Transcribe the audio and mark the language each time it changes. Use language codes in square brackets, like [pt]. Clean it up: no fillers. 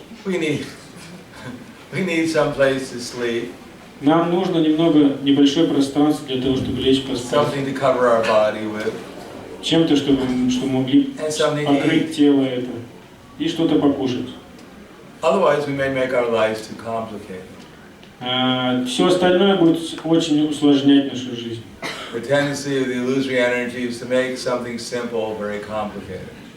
[en] We need some place to sleep. [ru] Нам нужно небольшое пространство для того, чтобы лечь поспать. [en] Something to cover our body with. [ru] Чем-то, чтобы могли покрыть тело это. И что-то покушать. [en] Otherwise, we may make our lives too complicated. [ru] Все остальное будет очень усложнять нашу жизнь. [en] The tendency of the illusory energy is to make something simple very complicated.